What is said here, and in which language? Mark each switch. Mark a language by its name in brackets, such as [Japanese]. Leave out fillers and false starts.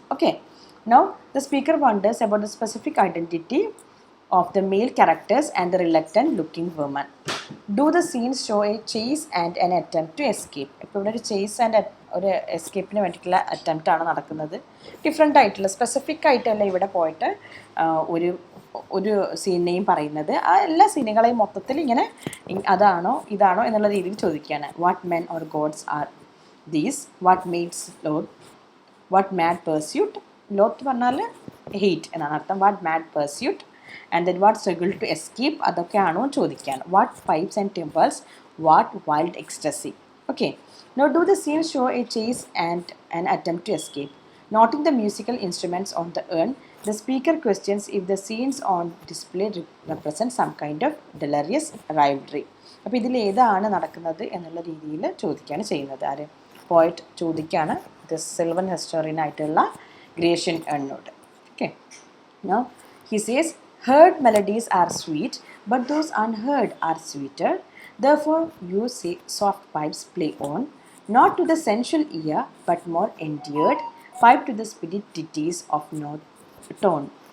[English] Okay, now the speaker wonders about the specific identity of the male characters and the reluctant looking woman. Do the scenes show a chase and an attempt to escape? [Malayalam] ഇപ്പോൾ ഇവിടെ ഒരു chase and ഒരു എസ്കേപ്പിന് വേണ്ടിയിട്ടുള്ള attempt ആണ് നടക്കുന്നത്. Different ആയിട്ടുള്ള specific ആയിട്ടല്ല ഇവിടെ പോയിട്ട് ഒരു ഒരു സീനിനെയും പറയുന്നത്, ആ എല്ലാ സീനുകളെയും മൊത്തത്തിൽ ഇങ്ങനെ അതാണോ ഇതാണോ എന്നുള്ള രീതിയിൽ ചോദിക്കുകയാണ്. [English] What men or gods are these? What maids loth? What mad pursuit? [Malayalam] Lot പറഞ്ഞാൽ ഹെയ്റ്റ് എന്നാണ് അർത്ഥം. [English] what mad pursuit and then what struggle to escape, [Malayalam] അതൊക്കെയാണോ ചോദിക്കുകയാണ്. [English] What pipes and timbrels? What wild ecstasy? Okay, now do the scene show a chase and an attempt to escape? Noting the musical instruments on the urn, the speaker questions if the scenes on display represent some kind of delirious rivalry. [Malayalam] അപ്പോൾ ഇതിൽ ഏതാണ് നടക്കുന്നത് എന്നുള്ള രീതിയിൽ ചോദിക്കുകയാണ് ചെയ്യുന്നത്. ആര്? Poet ചോദിക്കുകയാണ് the Silvan ഹിസ്റ്റോറിയനായിട്ടുള്ള Grecian ഏണിനോട്. [English] Okay, now he says, heard melodies are sweet, but those unheard are sweeter. Therefore you say soft pipes play on, not to the sensual ear, but more endeared pipe to the spirit deities of no tone.